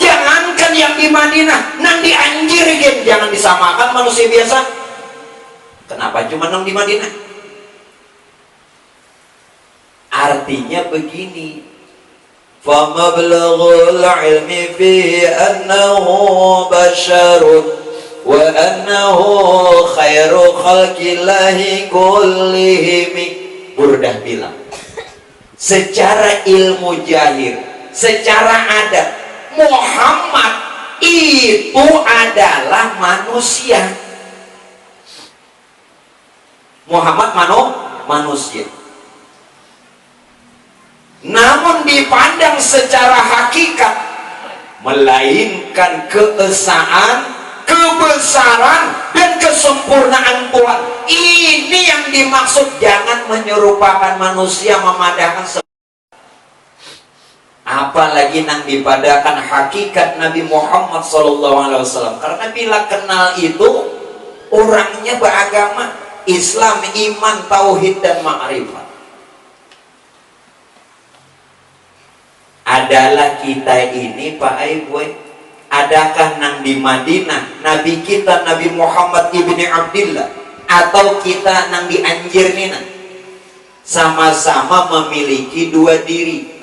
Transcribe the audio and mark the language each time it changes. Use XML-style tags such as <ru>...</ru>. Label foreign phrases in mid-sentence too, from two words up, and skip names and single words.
<bjn>Jangankan yang di Madinah, nang di Anjir jangan disamakan manusia biasa. Kenapa cuma nang di Madinah?</bjn> <id>Artinya begini,</id> <ar>فَمَبْلَغُ الْعِلْمِ فِي أَنَّهُ بَشَرٌ وَأَنَّهُ خَيْرُ خَلْقِ اللَّهِ كُلِّهِمْ.</ar> <id>Burdah bilang, secara ilmu jahir, secara adat, Muhammad itu adalah manusia. Muhammad manusia. Namun dipandang secara hakikat, melainkan keesaan, kebesaran, dan kesempurnaan Tuhan. Ini yang dimaksud, jangan menyerupakan manusia, memadahkan.</id> <bjn>apalagi nang dipadakan hakikat Nabi Muhammad SAW.</bjn> <id>Karena bila kenal itu orangnya beragama Islam, iman, tauhid, dan ma'rifat.</id> <bjn>Adalah kita ini Pak Aiboy, adakah nang di Madinah Nabi kita Nabi Muhammad ibni Abdillah, atau kita nang di Anjirnina sama-sama memiliki dua diri?</bjn>